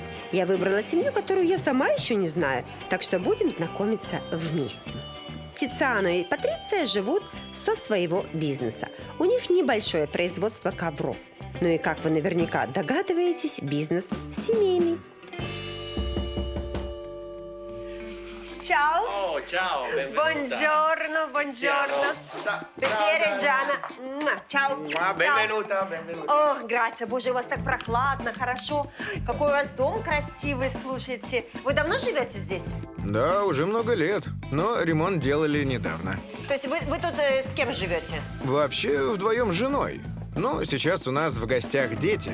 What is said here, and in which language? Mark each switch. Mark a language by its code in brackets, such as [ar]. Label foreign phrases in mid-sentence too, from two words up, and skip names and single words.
[ru] Я выбрала семью, которую я сама еще не знаю, так что будем знакомиться вместе. Тициано и Патриция живут со своего бизнеса. У них небольшое производство ковров. Ну и, как вы наверняка догадываетесь, бизнес семейный. [it] Ciao. Oh, ciao, benvenuta. Buongiorno, buongiorno. Piacere, Gianna. Ciao. Benvenuta, benvenuta. [ru] О, грация, боже, у вас так прохладно, хорошо. Какой у вас дом красивый, слушайте. Вы давно живете здесь? Да, уже много лет, но ремонт делали недавно. То есть вы тут с кем живете? Вообще вдвоем с женой. Но сейчас у нас в гостях дети.